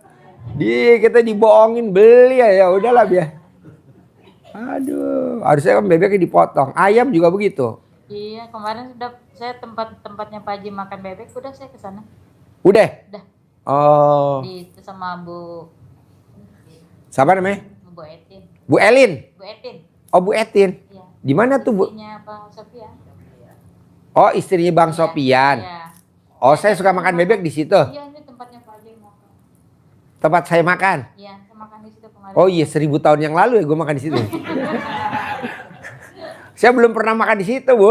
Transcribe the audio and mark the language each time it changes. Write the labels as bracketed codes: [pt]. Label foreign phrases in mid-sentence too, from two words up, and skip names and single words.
[id] Kita dibohongin beli ya udahlah biar. Aduh, harusnya kan bebeknya dipotong. Ayam juga begitu. Iya, kemarin sudah saya tempatnya Pak Haji makan bebek, udah saya ke sana. Udah? Udah. Oh. Itu sama Bu Siapa namanya? Bu Etin. Bu Elin. Bu Etin. Oh, Bu Etin. Iya. Di mana tuh, Bu? Istrinya Pak Sofian. Oh, istrinya Bang Iya, Sopian. Iya. Oh, saya suka makan bebek di situ. Iya, ini tempatnya Pak Haji makan. Tempat saya makan. Iya, saya makan di situ kemarin. Oh iya, 1000 tahun yang lalu ya gue makan di situ. Saya belum pernah makan di situ, Bu.